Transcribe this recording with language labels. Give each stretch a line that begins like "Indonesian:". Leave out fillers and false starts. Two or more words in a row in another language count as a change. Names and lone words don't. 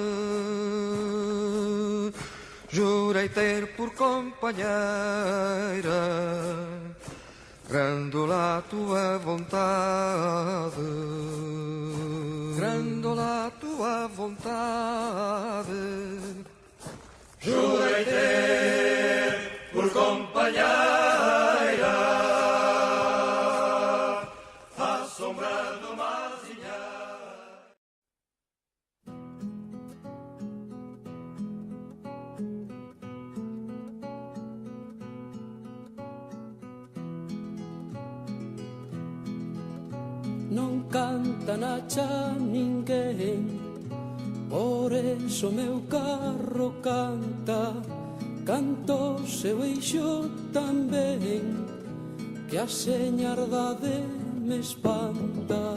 Portuguese: jurei ter por companheira Grândola a tua vontade, Grândola a tua vontade, jurei ter por companheira a sombra de uma azinheira.
Galician: Non canta na cha ninguén, por eso meu carro canta, canto seu eixo tamén, que a señardade me espanta.